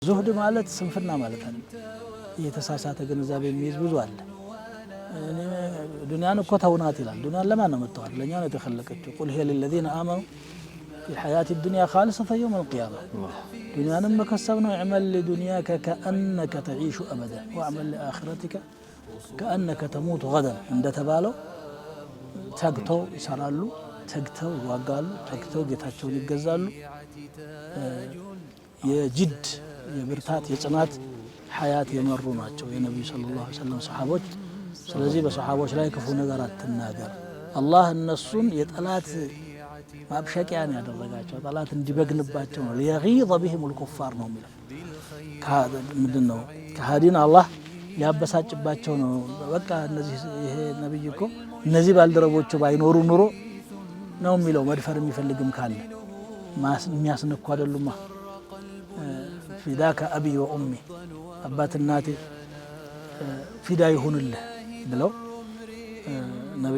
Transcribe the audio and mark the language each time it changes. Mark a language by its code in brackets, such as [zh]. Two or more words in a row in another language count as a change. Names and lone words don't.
[am] ዙህድ ማለት ስንፍና ማለት አይደለም። የተሳሳተ ግንዛቤ የሚይዝ ብዙ አለ። ዱንያን እኮ ተውናት ይላል። ዱንያን ለማን ነው መተዋል? ለኛ ነው የተخلቀችው። [ar] قل هي للذين آمنوا في الحياة الدنيا خالصة يوم القيامة [am] ዱንያንም መከሰብ ነው። [ar] اعمل لدنياك كأنك تعيش أبدا واعمل لآخرتك كأنك تموت غدا [am] እንደተባለው ተግተው ይሰራሉ፣ ተግተው ይዋጋሉ፣ ተግተው ጌታቸውን ይገዛሉ። የጅድ የብርታት የጽናት ሐያት የመሩ ናቸው የነብዩ [ar] صلى الله عليه وسلم [am] ሰሃቦች። ስለዚህ በሰሃቦች ላይ ክፉ ነገር አትናገር። አላህ እነሱን የጠላት ማብሸቂያን ያደረጋቸው ጠላት እንዲበግንባቸው ነው። [ar] ليغيظ بهم الكفار [am] ነው የሚለው ምንድነው? ከሃዲን አላህ ሊያበሳጭባቸው ነው። በቃ እነዚህ ይሄ ነብይ እኮ እነዚህ ባልደረቦቹ ባይኖሩ ኑሮ ነው የሚለው። መድፈር የሚፈልግም ካለ የሚያስነኩ አይደሉማ። [ar] فداك أبي وأمي [am] አባት እናቴ ፊዳ ይሁንልህ ብለው ነብዩ